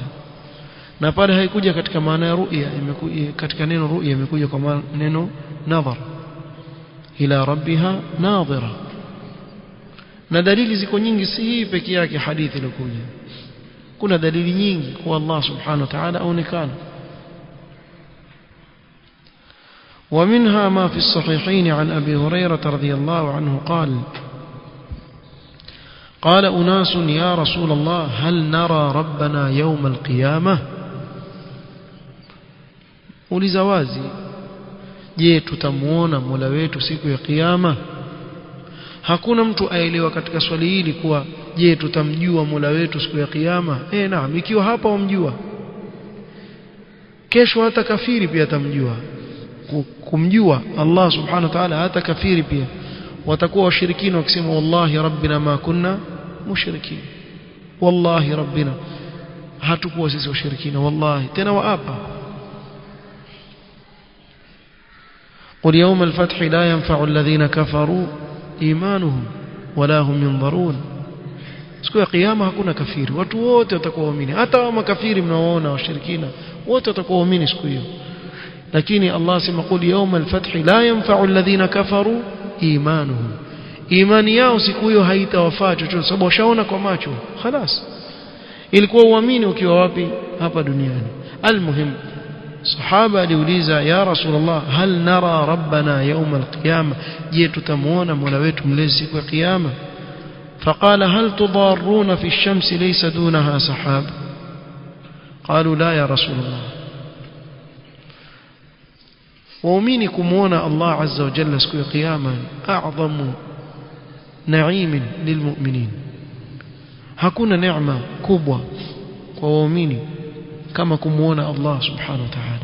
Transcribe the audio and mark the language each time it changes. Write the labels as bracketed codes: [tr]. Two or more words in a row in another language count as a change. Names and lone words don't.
[sw] Na pale haikuja katika maana ya ru'ya, imekuja katika neno ru'ya, imekuja kwa neno nadhar, [ar] إلى ربها ناظرة. [sw] Na dalili ziko nyingi, si hii pekee yake hadithi iliyokuja, kuna dalili nyingi kwa [ar] الله سبحانه وتعالى [sw] aonekana. [ar] ومنها ما في الصحيحين عن أبي هريرة رضي الله عنه قال أناس يا رسول الله هل نرى ربنا يوم القيامة؟ [sw] uliza wazi, je tutamuona Mola wetu siku ya kiyama? Hakuna mtu aelewa katika swali hili kuwa je tutamjua Mola wetu siku ya kiyama. Naam, ikiwa hapa wamjua, kesho hata kafiri pia atamjua. Kumjua [ar] الله سبحانه وتعالى [sw] hata kafiri pia watakuwa washirikina wakisema [ar] والله ربنا ما كنا مشركين, والله ربنا [sw] hatukuwa sisi washirikina, wallahi tena waapa. [ar] قل يوم الفتح لا ينفع الذين كفروا إيمانهم ولا هم ينظرون. [sw] siku ya kiyama hakuna kafiri, watu wote watakuwa waamini, hata wa makafiri mnaoona washirikina wote watakuwa waamini siku hiyo. lakini Allah sema [ar] قل يوم الفتح لا ينفع الذين كفروا إيمانهم, [sw] imani yao siku hiyo haitawafaa chochote, sababu washaona kwa macho خلاص. ilikuwa uamini ukiwa wapi? Hapa duniani. Almuhim, sahaba aliuliza [ar] يا رسول الله هل نرى ربنا يوم القيامة, [sw] je tutamuona Mola wetu mlezi siku ya kiyama? [ar] فقال هل تضارون في الشمس ليس دونها سحاب؟ قالوا لا يا رسول الله. [sw] waumini kumuona [ar] الله عز وجل [sw] siku ya kiyama [ar] أعظم نعيم للمؤمنين, [sw] hakuna neema kubwa kwa waumini kama kumuona [ar] الله سبحانه وتعالى.